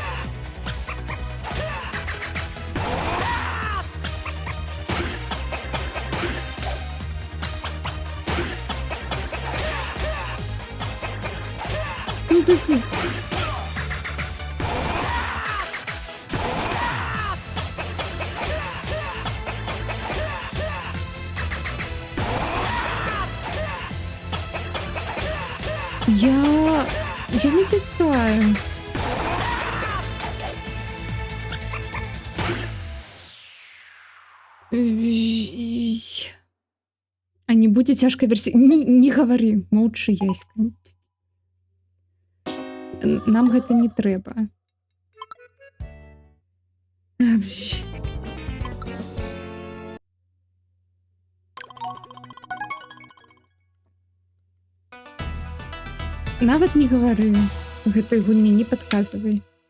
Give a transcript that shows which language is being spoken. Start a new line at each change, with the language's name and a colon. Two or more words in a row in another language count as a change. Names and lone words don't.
Russian: Ну тут я не тискаю. А не будет тяжкой версии? Не говори, молчи,
Belarusian: Яська. Нам гэта не трэба. Нават не гавары, гэтай гульні не падказвай.